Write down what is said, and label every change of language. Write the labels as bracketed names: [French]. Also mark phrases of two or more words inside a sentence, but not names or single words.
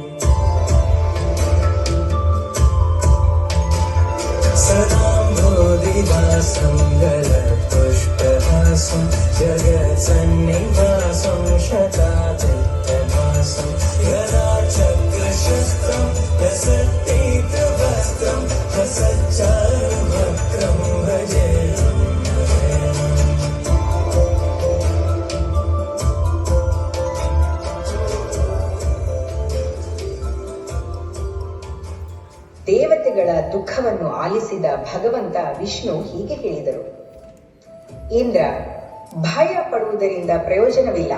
[Sanskrit] सदां बोधिदासं गलपुष्पहासं जगत्सन्निवासं शतादित्यमासं यदा चक्रशस्त्रं वस्त्रं हसच्चारुभक्त्रं भजेऽहं भजेऽहम्. [Kannada] ದೇವತೆಗಳ ದುಃಖವನ್ನು ಆಲಿಸಿದ ಭಗವಂತ ವಿಷ್ಣು ಹೀಗೆ ಹೇಳಿದರು: ಇಂದ್ರ, ಭಯ ಪಡುವುದರಿಂದ ಪ್ರಯೋಜನವಿಲ್ಲ.